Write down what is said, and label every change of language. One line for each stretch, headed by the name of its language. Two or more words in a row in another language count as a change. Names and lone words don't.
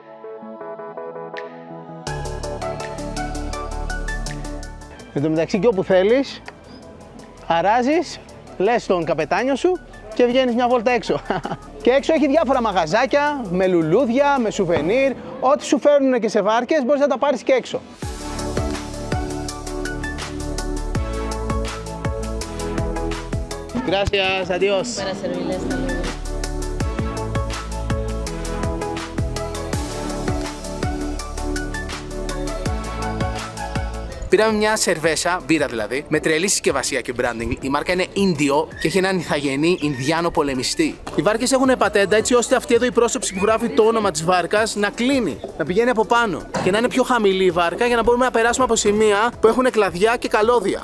Greek: Εν τω μεταξύ, και όπου θέλεις, αράζεις, λες τον καπετάνιο σου και βγαίνεις μια βόλτα έξω. Και έξω έχει διάφορα μαγαζάκια με λουλούδια, με σουβενίρ. Ό,τι σου φέρνουν και σε βάρκες μπορείς να τα πάρεις και έξω.
Spanish: Gracias, adiós. Para servirles también.
Greek: Πήραμε μια σερβέσα, μπύρα δηλαδή, με τρελή συσκευασία και branding. Η μάρκα είναι Indio και έχει έναν ηθαγενή Ινδιάνο πολεμιστή. Οι βάρκες έχουν πατέντα έτσι ώστε αυτή εδώ η πρόσωψη που γράφει το όνομα της βάρκας να κλείνει, να πηγαίνει από πάνω και να είναι πιο χαμηλή η βάρκα για να μπορούμε να περάσουμε από σημεία που έχουν κλαδιά και καλώδια.